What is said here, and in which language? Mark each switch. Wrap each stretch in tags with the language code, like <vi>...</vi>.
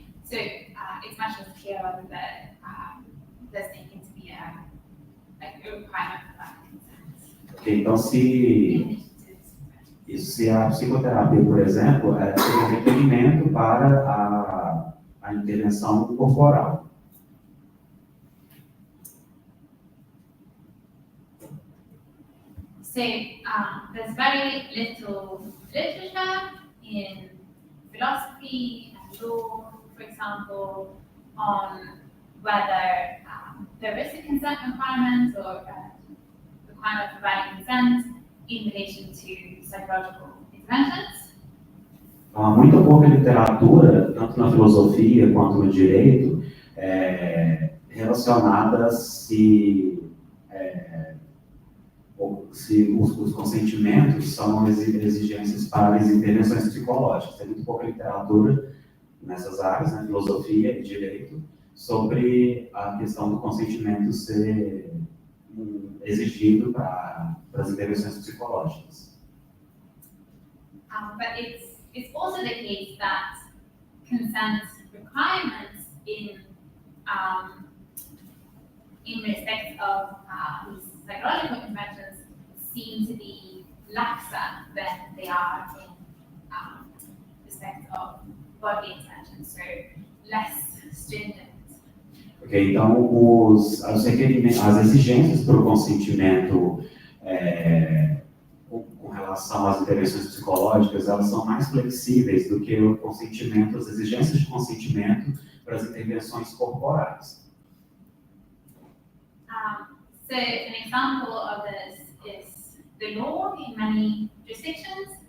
<en>So it's much more clear whether there's taken to be a requirement for that consent.</en> <pt>Okay, então, se a psicoterapia, por exemplo, seria um requerimento para a intervenção corporal.</pt> <en>So there's very little literature in philosophy and law, for example, on whether there is a consent requirement or a requirement for valid consent in relation to psychological interventions.</en> <pt>Há muita pouca literatura, tanto na filosofia quanto no direito, relacionada se os consentimentos são exigências para as intervenções psicológicas. Tem muito pouca literatura nessas áreas, na filosofia e direito, sobre a questão do consentimento ser exigido para as intervenções psicológicas.</pt> <en>But it's it's also the case that consent requirements in respect of these psychological conventions seem to be laxer than they are in respect of bodily interventions, so less stringent.</en> <pt>Ok, então os requerimentos, as exigências para o consentimento com relação às intervenções psicológicas, elas são mais flexíveis do que o consentimento, as exigências de consentimento para as intervenções corporais.</pt> <en>So an example of this is the law in many jurisdictions.</en>